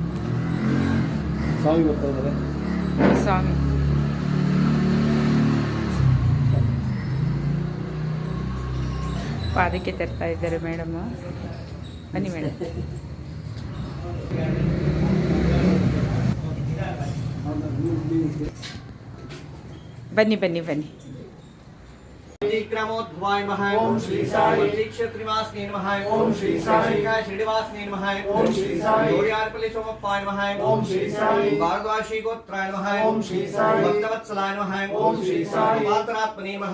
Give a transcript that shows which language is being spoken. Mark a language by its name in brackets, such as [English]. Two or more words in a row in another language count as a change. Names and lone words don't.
[Kannada] ಸ್ವಾಮಿ ಪಾದಕ್ಕೆ ತರ್ತಾ ಇದ್ದಾರೆ ಮೇಡಮ್. ಬನ್ನಿ ಮೇಡಮ್. ಬನ್ನಿ ಬನ್ನಿ ಬನ್ನಿ. [Sanskrit] ग्रामोद्भवाय नमः। ओम श्री साई क्षेत्रनिवासने नमः। ओम श्री साई श्रीनिवासने नमः। ओम श्री साई गोरियारपल्ली सोमप्पाय नमः। ओम श्री साई भारद्वाजी गोत्राय नमः। ओम श्री साई भक्तवत्सलाय नमः। ओम श्री साई पात्रात्मने नमः।